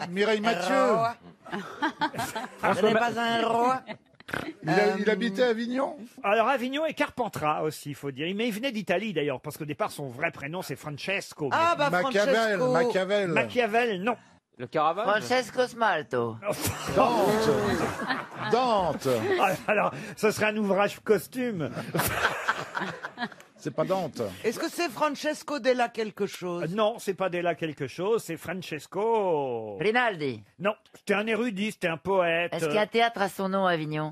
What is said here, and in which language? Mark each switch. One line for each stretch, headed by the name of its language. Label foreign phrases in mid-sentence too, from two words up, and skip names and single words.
French: Mireille Mathieu. un roi. Ce n'est pas un roi. Il habitait à Avignon. Alors Avignon et Carpentras aussi, il faut dire. Mais il venait d'Italie d'ailleurs, parce qu'au départ son vrai prénom c'est Francesco. Ah bah Machiavel, Francesco. Machiavel. Machiavel, non. Le Caravage. Francesco Smalto. Dante. Dante. Ah, alors, ce serait un ouvrage costume. C'est pas Dante. Est-ce que c'est Francesco Della quelque chose? Non, c'est pas Della quelque chose, c'est Francesco. Rinaldi. Non, c'était un érudit, c'était un poète. Est-ce qu'il y a un théâtre à son nom à Avignon?